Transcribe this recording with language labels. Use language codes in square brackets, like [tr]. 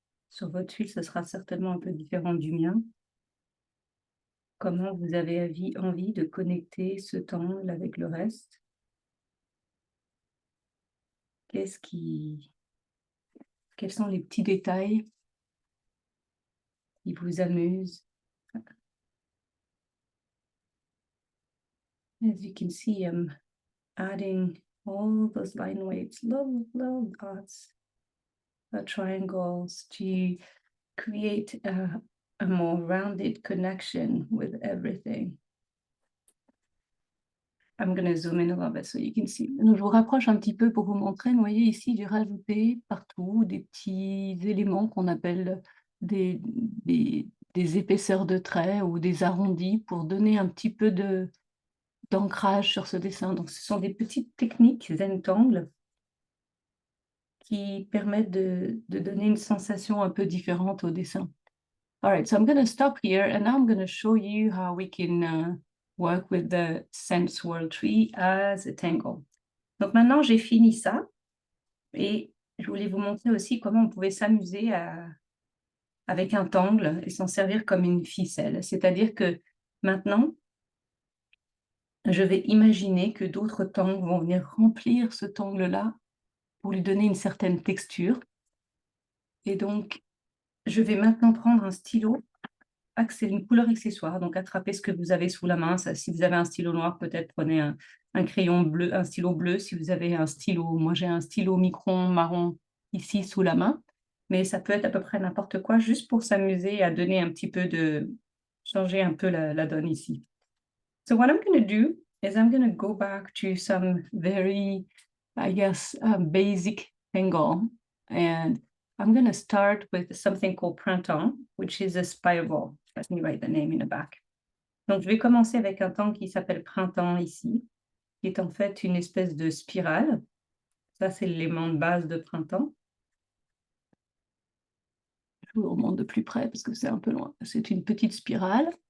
[fr] Sur votre fil, ce sera certainement un peu différent du mien. Comment vous avez envie de connecter ce temps avec le reste? Quels sont les petits détails qui vous amusent? [en] As you can see, I'm adding all those line weights, little dots, triangles, to create a more rounded connection with everything. I'm going to zoom in a little bit so you can see. [fr] Donc, je vous rapproche un petit peu pour vous montrer. Vous voyez ici, j'ai rajouté partout des petits éléments qu'on appelle des épaisseurs de traits ou des arrondis pour donner un petit peu d'ancrage sur ce dessin. Donc, ce sont des petites techniques Zentangle qui permettent de donner une sensation un peu différente au dessin. [en] All right, so I'm going to stop here and now I'm going to show you how we can work with the Sense World Tree as a tangle. [fr] Donc maintenant, j'ai fini ça et je voulais vous montrer aussi comment on pouvait s'amuser avec un tangle et s'en servir comme une ficelle. C'est-à-dire que maintenant, je vais imaginer que d'autres tangles vont venir remplir ce tangle-là pour lui donner une certaine texture. Et donc, je vais maintenant prendre un stylo, une couleur accessoire, donc attrapez ce que vous avez sous la main. Ça, si vous avez un stylo noir, peut-être prenez un crayon bleu, un stylo bleu. Si vous avez un stylo, moi j'ai un stylo micron marron ici sous la main, mais ça peut être à peu près n'importe quoi, juste pour s'amuser à donner un petit peu changer un peu la donne ici. [en] So what I'm going to do is I'm going to go back to some very, I guess, basic tangle. And I'm going to start with something called Printemps, which is a spiral. Let me write the name in the back. [fr] Donc, je vais commencer avec un tangle qui s'appelle Printemps ici, qui est en fait une espèce de spirale. Ça, c'est l'élément de base de Printemps. Je vous remonte de plus près parce que c'est un peu loin. C'est une petite spirale.